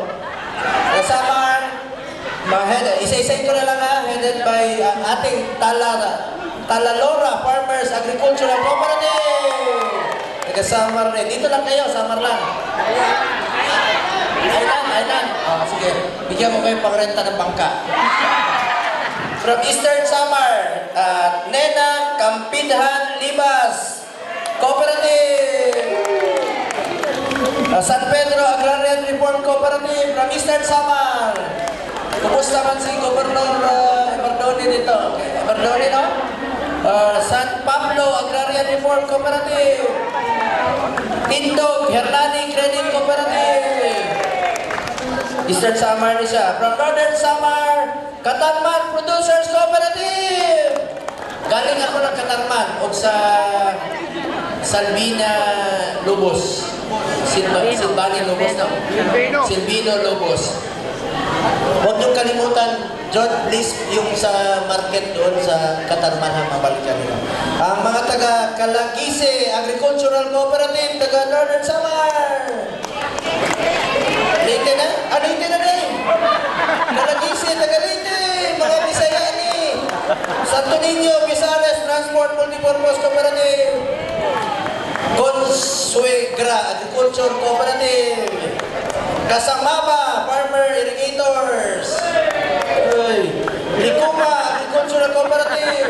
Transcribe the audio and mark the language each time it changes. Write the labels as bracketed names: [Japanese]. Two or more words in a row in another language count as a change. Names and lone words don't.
[Filipino] Taga-Samar, isa-isayin ko na lang ha, [English] headed by [Filipino] ating Talalora Farmers Agricultural Cooperative. Taga-Samar rin. Dito lang kayo, Samar lang. Aylan. Sige. Bigyan mo kayo pangrenta ng bangka. [English] From Eastern Samar, Nena Campidhan Libas Cooperative. San Pedro Agrarian Reform Cooperative from Eastern Samar. [Filipino] Kumusta man si Governor Emardoni dito? Emardoni, no? San Pablo Agrarian Reform Cooperative. Tindog Hernani Credit Cooperative. [Cebuano] Eastern Samar ni siya. [English] From Northern Samar, Katarman Producers Cooperative. [Filipino] Galing ako ng Katarman o sa Salvina Lubos. Silvani Lubos na. Silvino Lubos. Huwag niyong kalimutan, John, please, yung sa market doon sa Katarman, mabalikan nila. Ang mga taga Kalagise Agricultural Cooperative, taga Northern Samar. Leyte na? Ah, Leyte na rin. Kalagise, taga Leyte. [Cebuano] Mga Bisaya ni. Santo Niño, Visayas Transport Multipurpose Cooperative. Consuegra Agriculture Cooperative. Kasamaba Farmer Irrigators. Likuma Agricultural Cooperative.